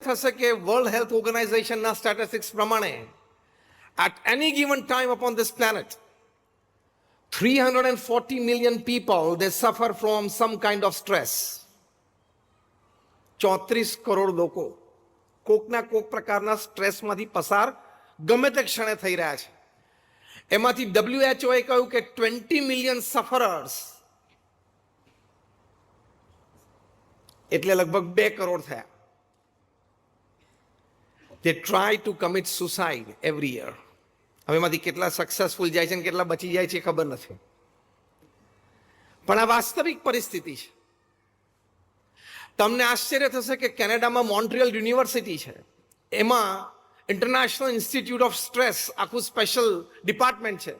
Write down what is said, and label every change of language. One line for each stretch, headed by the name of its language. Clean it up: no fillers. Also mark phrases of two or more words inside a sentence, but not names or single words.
Gujarati: થશે કે વર્લ્ડ હેલ્થ ઓર્ગેનાઇઝેશનના સ્ટેટિસ્ટિક્સ પ્રમાણે
English: at any given time upon this planet 340 million people they suffer from some kind of stress.
Gujarati: 34 કરોડ લોકો કોકના કોક પ્રકારના સ્ટ્રેસમાંથી પસાર ગમે તે ક્ષણે થઈ રહ્યા છે. એમાંથી WHO એ કહ્યું કે 20
English: million sufferers
Gujarati: એટલે લગભગ 2 કરોડ થયા.
English: They try to commit suicide every year.
Gujarati: હવે એમાંથી કેટલા સક્સેસફુલ જાય છે અને કેટલા બચી જાય છે એ ખબર નથી, પણ આ વાસ્તવિક પરિસ્થિતિ છે. તમને આશ્ચર્ય થશે કે કેનેડામાં મોન્ટ્રિયલ યુનિવર્સિટી છે, એમાં ઇન્ટરનેશનલ ઇન્સ્ટિટ્યૂટ ઓફ સ્ટ્રેસ આખું
English: special department
Gujarati: છે.